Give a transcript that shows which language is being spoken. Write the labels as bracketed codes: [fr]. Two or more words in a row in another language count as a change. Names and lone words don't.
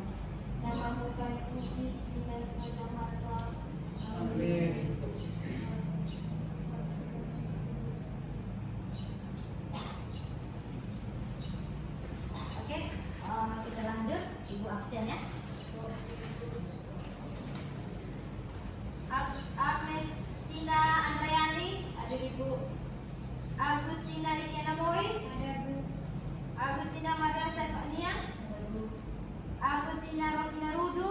[id] Namamu kami puji, hingga sepanjang masa. Amin. Oke, kita lanjut. Ibu absen ya. Agnestina Andreani, Hadir Ibu. Agustina Likiana Moy, Hadir Bu. Agustina Maria Stefania, Hadir Bu. Agustina Rofina Rudu,